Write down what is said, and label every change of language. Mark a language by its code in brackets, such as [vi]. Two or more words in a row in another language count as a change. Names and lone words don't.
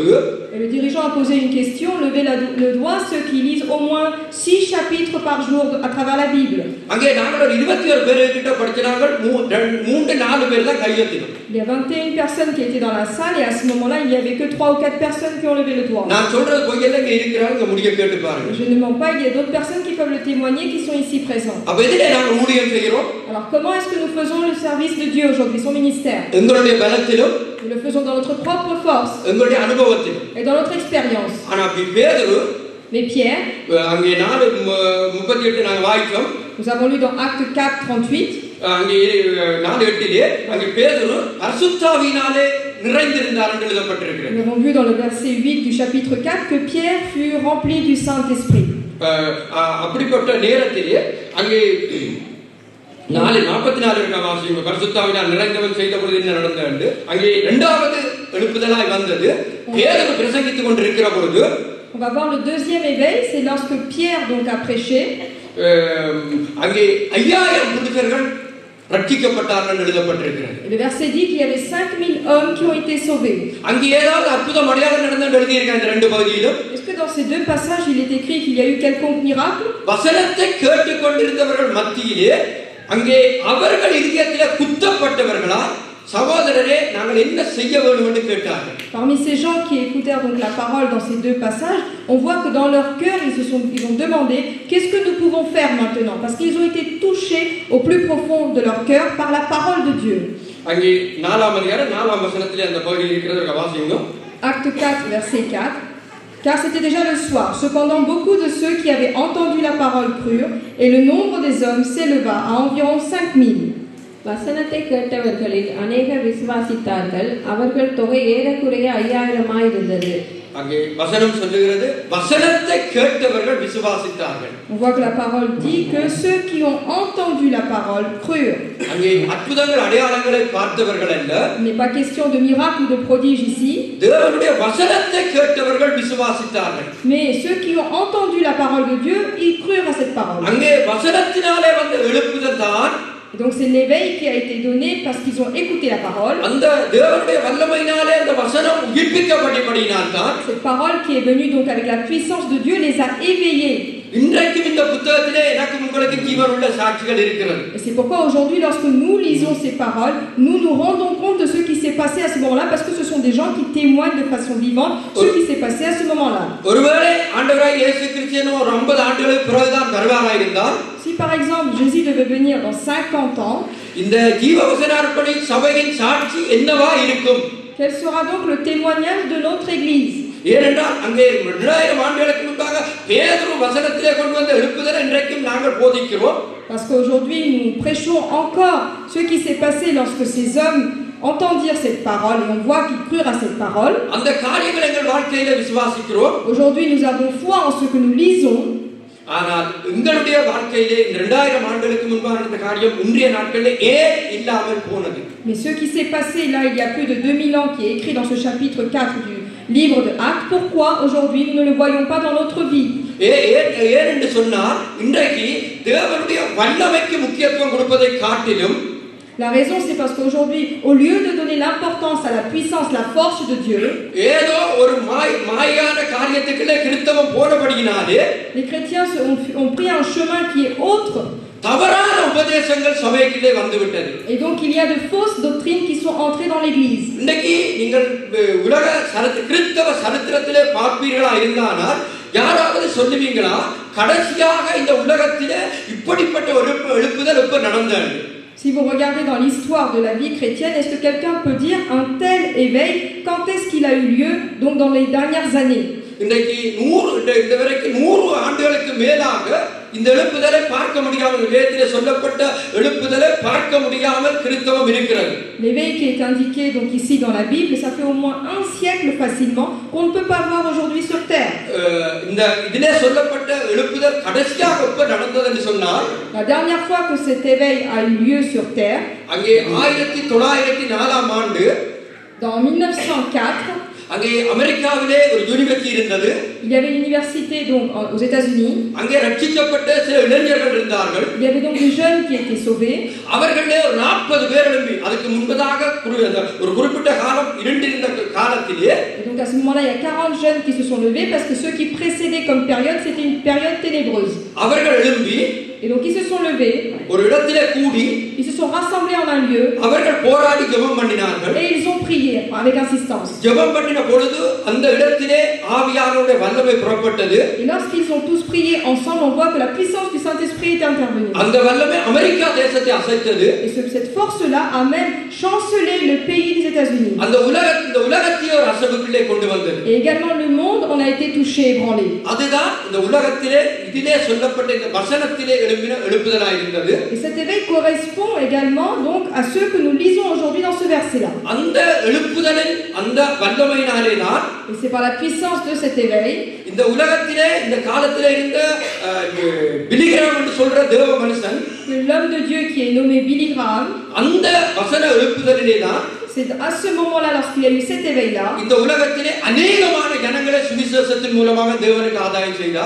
[fr] Et le dirigeant a posé une question, levez le doigt ceux qui lisent au moins 6 chapitres par jour à travers la Bible. [ta] அங்கே நாங்கள் ஒரு 21 பேர் கிட்ட படிச்சாங்க, 3-4 பேர் தான் கையெழுத்தினோம். [fr] Il y a 21 personnes qui étaient dans la salle et à ce moment-là, il n'y avait que 3 ou 4 personnes qui ont levé le doigt. [ta] நான் சொல்றது பொய்யல்ல, இங்க இருக்கிறாங்க, முடிய கேட்டு பாருங்க. [fr] Je ne mens pas, il y a d'autres personnes qui peuvent le témoigner qui sont ici présents. [ta] அப்ப எதிலே நாங்கள் ஊழியம் செய்கிறோம்? [fr] Alors comment est-ce que nous faisons le service de Dieu aujourd'hui, son ministère? [ta] எங்களுடைய பலத்திலும் [fr] Nous le faisons dans notre propre force [ta] எங்களுடைய அனுபவத்திலும். [fr] et dans notre expérience. [ta] ஆனா பேதுரு [fr] Mais Pierre, [ta] அங்கே 4:38 நாங்கள் வாசித்தோம். [fr] nous avons lu dans Acte 4:38. [ta] அங்கே 4:8 அங்கே பேதுரு பரிசுத்தாவினாலே நிறைந்திருந்தார் என்று எழுதப்பட்டிருக்கிறது. [fr] Nous avons vu dans le verset 8 du chapitre 4 que Pierre fut rempli du Saint-Esprit. [ta] அப்படிப்பட்ட நேரத்திலே அங்கே 4:44 இருக்க வாசிங்க, பரிசுத்தாவினால் நிறைந்தவன் செய்த பொழுது என்ன நடந்தது? அங்கே இரண்டாவது எழுப்புதலாய் வந்தது. பேதுரு பிரசங்கித்துக் கொண்டிருக்கிற பொழுது [fr] On va voir le deuxième éveil, c'est lorsque Pierre donc a prêché. [ta] அங்கே 5000 புருஷர்கள் ரட்சிக்கப்பட்டார்கள் என்று எழுதப்பட்டிருக்கிறது. [fr] Et le verset dit qu'il y avait 5000 hommes qui ont été sauvés. [ta] அங்கே ஏதாவது அற்புதம் அடையாளம் நடந்தது எழுதி இருக்காங்க இந்த ரெண்டு பகுதியிலும். [fr] Est-ce que dans ces deux passages il est écrit qu'il y a eu quelconque miracle? [ta] வசனத்தை கேட்டுக்கொண்டிருந்தவர்கள் மத்தியிலே அங்கே அவர்கள் இதயத்திலே குத்தப்பட்டவர்களா சகோதரரே நாங்கள் என்ன செய்ய வேண்டும் என்று கேட்டார்கள். [fr] Parmi ces gens qui écoutèrent donc la parole dans ces deux passages, on voit que dans leur cœur ils ont demandé qu'est-ce que nous pouvons faire maintenant, parce qu'ils ont été touchés au plus profond de leur cœur par la parole de Dieu. [ta] அங்கே 4ஆம் அதிகாரம் 4ஆம் வசனத்திலே அந்த பகுதியில் இருக்கிறத வாசிங்க. [fr] Acte 4 verset 4. Car c'était déjà le soir. Cependant, beaucoup de ceux qui avaient entendu la parole crurent, et le nombre des hommes s'éleva à environ 5000. [ta] வசனத்தை கேட்டவர்களில் அநேகர் விசுவாசித்தார்கள். அவர்கள் தொகை ஏறக்குறைய 5000 இருந்தது. அங்கே வசனம் சொல்லுகிறது வசனத்தை கேட்டவர்கள் விசுவாசித்தார்கள். [fr] On voit que la parole dit que ceux qui ont entendu la parole crurent. [ta] அங்கே அற்புதங்கள் அடையாளங்களை பார்த்தவர்கள் அல்ல. [fr] Il n'est pas question de miracle ou de prodige ici. [ta] தேவனுடைய வசனத்தை கேட்டவர்கள் விசுவாசித்தார்கள். [fr] Mais ceux qui ont entendu la parole de Dieu, ils crurent à cette parole. [ta] அங்கே வசனத்தினாலே வந்த எழுப்புதல் தான். [fr] Et donc c'est l'éveil qui a été donné parce qu'ils ont écouté la parole. [ta] அந்த தேவனுடைய வல்லமையினாலே அந்த வசனம் உயிர்ப்பிக்கப்பட்டபடியினால் தான். [fr] Cette parole qui est venue donc avec la puissance de Dieu les a éveillés. [ta] இன்றைக்கு இந்த புத்தகத்திலே எனக்கு உங்களுக்கு ஜீவன் உள்ள சாட்சிகள் இருக்கிறது. [fr] Et c'est pourquoi aujourd'hui lorsque nous lisons ces paroles, nous nous rendons compte de ce qui s'est passé à ce moment-là parce que ce sont des gens qui témoignent de façon vivante ce qui s'est passé à ce moment-là. [ta] ஒருவேளை ஆண்டவராய் இயேசு கிறிஸ்து ஒரு 50 ஆண்டுகளுக்கு பிறகுதான் வருவாராய் இருந்தால், [fr] si par exemple Jésus devait venir dans 50 ans, [ta] இந்த ஜீவவசனார்ப்பணி சபையின் சாட்சி என்னவா இருக்கும்? [fr] quel sera donc le témoignage de notre église? [ta] ஏனென்றால் அங்கே 2000 ஆண்டுகளுக்கு முன்பாக பேதுரு வசனத்திலே கொண்டு வந்த எழுப்புதலை இன்றைக்கும் நாங்கள் போதிக்கிறோம். [fr] Parce qu'aujourd'hui nous prêchons encore ce qui s'est passé lorsque ces hommes entend dire cette parole et on voit qu'ils crurent à cette parole. [ta] அந்த காரியங்களை எங்கள் வாழ்க்கையில விசுவாசிக்கிறோம். [fr] Aujourd'hui, nous avons foi en ce que nous lisons. [ta] ஆனால் எங்களுடைய வாழ்க்கையிலே 2000 ஆண்டுகளுக்கு முன்பான இந்த காரியம் இன்றைய நாட்களிலே ஏன் இல்லாமல் போனது? [fr] Mais ce qui s'est passé là il y a plus de 2000 ans qui est écrit dans ce chapitre 4 du livre de Actes, pourquoi aujourd'hui nous ne le voyons pas dans notre vie? [ta] ஏன் என்று சொன்னால் இன்றைக்கு தேவனுடைய வல்லமைக்கு முக்கியத்துவம் கொடுப்பதை காட்டிலும் [fr] La raison, c'est parce qu'aujourd'hui, au lieu de donner l'importance à la puissance, la force de Dieu, les chrétiens ont pris un chemin qui est autre. Et donc, il y a de fausses doctrines qui sont entrées dans l'Église. [ta] யாராவது சொல்லுவீங்களா கடைசியாக இந்த உலகத்திலே இப்படிப்பட்ட ஒரு எழுப்புதல் எப்ப நடந்தது? [fr] Si vous regardez dans l'histoire de la vie chrétienne, est-ce que quelqu'un peut dire un tel éveil, quand est-ce qu'il a eu lieu, donc dans les dernières années? [ta] இன்றைக்கு 100 ஆண்டுகளுக்கு மேலாக இந்த எழுப்புதலை பார்க்க முடியாமல், வேதத்திலே சொல்லப்பட்ட எழுப்புதலை பார்க்க முடியாமல் கிறிஸ்தவம் இருக்கிறது. [fr] L'éveil qui est indiqué donc ici dans la Bible, ça fait au moins un siècle facilement qu'on ne peut pas voir aujourd'hui sur terre. [ta] இந்த இதிலே சொல்லப்பட்ட எழுப்புதல் கடைசியாக எப்ப நடந்தது என்று சொன்னால், [fr] la dernière fois que cet éveil a eu lieu sur terre, [ta] அங்கே 1904 ஆண்டு, [fr] dans 1904, [ta] அங்கே அமெரிக்காவிலே ஒரு யூனிவர்சிட்டி இருந்தது. [fr] Il y avait une université donc aux États-Unis. [ta] அங்கே ரட்சிக்கப்பட்ட சில இளைஞர்கள் இருந்தார்கள். [fr] Il y avait donc des jeunes qui étaient sauvés. [ta] அவர்களே ஒரு 40 பேர் எழும்பி அதுக்கு முன்பதாக ஒரு குறிப்பிட்ட காலம் இருண்டிருந்த காலத்திலே, [fr] et donc à ce moment-là il y a 40 jeunes qui se sont levés parce que ceux qui précédaient comme période c'était une période ténébreuse. [ta] அவர்கள் எழும்பி, [fr] et donc ils se sont levés, [ta] ஒரு இடத்திலே கூடி, [fr] ils se sont rassemblés en un lieu, [ta] அவர்கள் போராடி ஜெபம் பண்ணினார்கள். [fr] et ils ont prié avec insistance. [ta] ஜெபம் பண்ணின பொழுது அந்த இடத்திலே ஆவியானவருடைய வல்லமை புறப்பட்டது. [fr] et lorsqu'ils ont tous prié ensemble, on voit que la puissance du Saint-Esprit est intervenue. [ta] அந்த வல்லமை அமெரிக்கா தேசத்தை அசைத்தது. [fr] et cette force-là a même chancelé le pays des États-Unis. [ta] அந்த உலகத்தை ஒரு அசைவுக்குள்ளே கொண்டு வந்தது. [fr] et également le monde on a été touché, ébranlé. [ta] அதுதான் இந்த உலகத்திலே இதிலே சொல்லப்பட்ட இந்த வசனத்திலே எழும்பின எழுப்புதலாய் இருந்தது. [fr] et cet éveil correspond également donc à ce que nous lisons aujourd'hui dans ce verset-là. [ta] அந்த எழுப்புதலின் அந்த வல்லமையினாலே தான், [fr] et c'est par la puissance de cet éveil, [ta] இந்த உலகத்திலே இந்த காலத்திலே இருந்த பிலிகிராம் என்று சொல்ற தேவ மனுஷன், [fr] l'homme de Dieu qui est nommé Billy Graham, [ta] அந்த வசன எழுப்புதலிலே தான், [fr] c'est à ce moment-là lorsqu'il y a eu cet éveil-là, [ta] இந்த உலகத்திலே अनेகமான ஜனங்களை சுவிசேஷத்தின் மூலமாக தேவனுக்கு ஆதாயம் செய்தார்.